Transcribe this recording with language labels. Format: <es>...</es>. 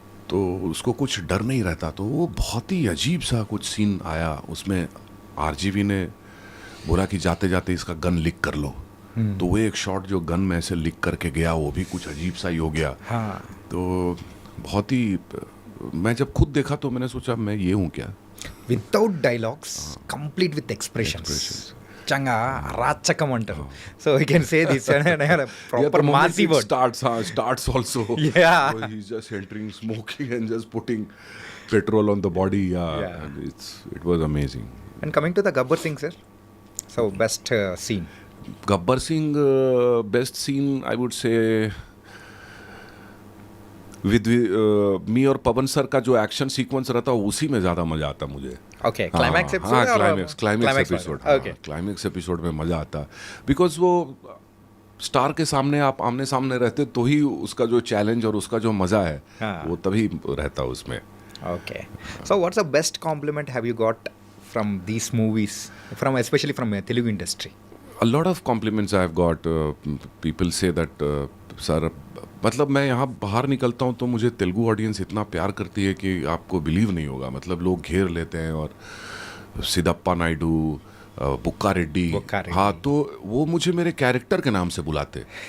<hi>तो उसको कुछ डर नहीं रहता. तो वो बहुत ही अजीब सा कुछ सीन आया उसमें. RGV ने बोला कि जाते जाते इसका गन लीक कर लो. तो वो एक शॉट जो गन में ऐसे लीक करके गया, वो भी कुछ अजीब सा ही हो गया. तो बहुत ही, मैं जब खुद देखा तो मैंने सोचा मैं ये हूँ क्या.</hi> <en>Without dialogues, complete with expressions.</en> <te>చంగా అరాచకం అంటారు.</te> <en>So you can say this proper massy word. Starts also. Yeah. So he's just entering, smoking and just putting petrol on the body. Yeah. And it was amazing. And coming to the Gabbar Singh sir, so best scene.</en> <hi>Gabbar Singh,</hi> <en>best scene I would say with me</en> <hi>और पवन sir का जो action sequence रहता उसी में ज़्यादा मज़ा आता मुझे. Okay. Climax episode. Climax episode. Okay. Climax episode में मज़ा आता, बिकॉज वो स्टार के सामने आप आमने सामने रहते तो ही उसका जो चैलेंज और उसका जो मज़ा है वो तभी रहता उसमें.</hi> <en>Okay. So what's the best compliment have you got from these movies, from especially from Telugu industry? A lot of compliments I have got. People say that sir,</en> <hi>मतलब मैं यहाँ बाहर निकलता हूँ तो मुझे तेलुगु ऑडियंस इतना प्यार करती है कि आपको बिलीव नहीं होगा. मतलब लोग घेर लेते हैं, और सिद्धप्पा नायडू, बुक्का रेड्डी, हाँ, तो वो मुझे मेरे कैरेक्टर के नाम से बुलाते.</hi>